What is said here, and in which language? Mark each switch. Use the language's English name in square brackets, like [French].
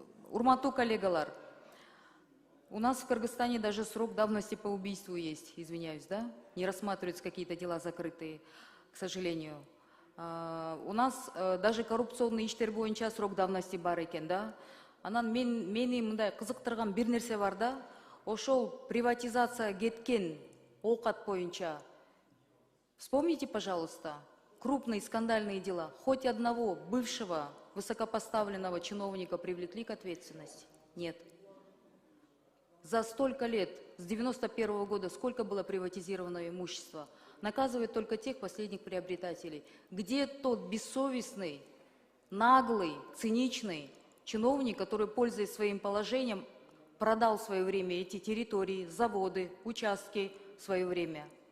[Kyrgyz] Урматтуу коллегалар, [Russian] у нас в Кыргызстане даже срок давности по убийству есть, извиняюсь, да? Не рассматриваются какие-то дела закрытые, к сожалению. У нас даже коррупционный [Kyrgyz] иштер боюнча [Russian] срок давности [Kyrgyz] бар экен, [Russian] да? [Kyrgyz] Анан мени мындай кызыктырган бир нерсе бар да, ошол приватизация кеткен оокат боюнча. [Russian] Вспомните, пожалуйста, крупные скандальные дела. Хоть одного бывшего высокопоставленного чиновника привлекли к ответственности? Нет. За столько лет, с 91-го года, сколько было приватизировано имущества? Наказывают только тех последних приобретателей. Где тот бессовестный, наглый, циничный чиновник, который, пользуясь своим положением, продал в свое время эти территории, заводы, участки в свое время?